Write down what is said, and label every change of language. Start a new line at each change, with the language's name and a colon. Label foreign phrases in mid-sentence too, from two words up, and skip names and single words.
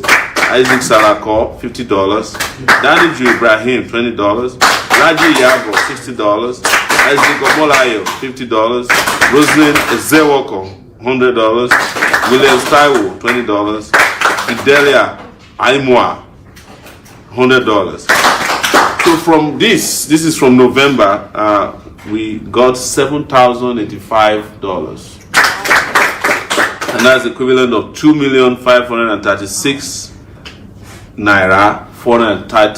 English: Isaac Salako, $50. Daniju Ibrahim, $20. Raji Yabo, $60. Isaac Omolayo, $50. Roslyn Ezewoko, $100. William Taiwo, $20. Fidelia Aimwa, $100. So from this is from November, we got $7,085. And that's equivalent of 2,536,000 naira 430.